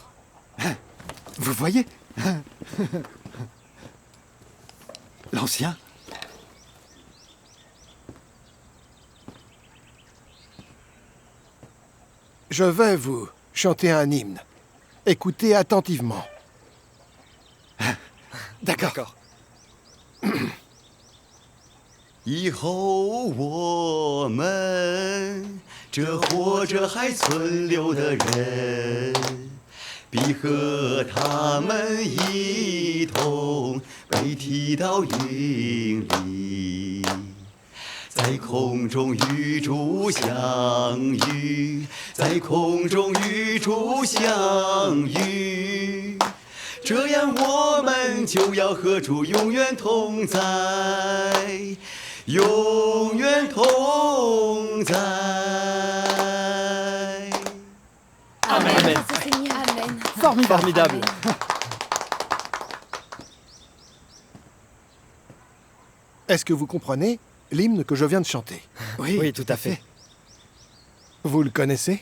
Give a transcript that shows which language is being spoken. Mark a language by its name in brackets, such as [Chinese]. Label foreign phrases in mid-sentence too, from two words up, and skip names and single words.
[French] Vous voyez? L'ancien. Je vais vous chanter un hymne. Écoutez attentivement. D'accord. [Chinese] 以后我们这活着还存留的人，必和他们一同被提到云里，在空中与主相遇，在空中与主相遇。这样我们就要和主永远同在，永远同在。 [French] Amen. Amen. Formidable. Est-ce que vous comprenez l'hymne que je viens de chanter? Oui, tout à fait. Vous le connaissez?